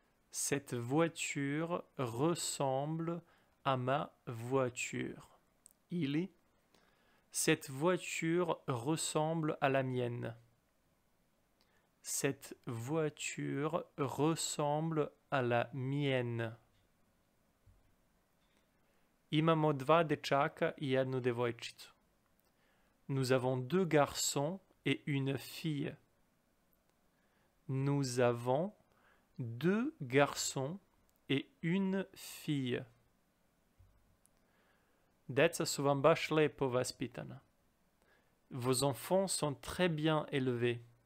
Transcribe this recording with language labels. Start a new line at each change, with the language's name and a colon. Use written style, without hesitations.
French: Cette voiture ressemble à ma voiture. Ili cette voiture ressemble à la mienne. Cette voiture ressemble à la mienne.
Serbian: Imamo dva dečaka i jednu devojčicu.
French: Nous avons deux garçons et une fille. Nous avons deux garçons et une fille.
Serbian: Deca su vam baš lepo vaspitana.
French: Vos enfants sont très bien élevés.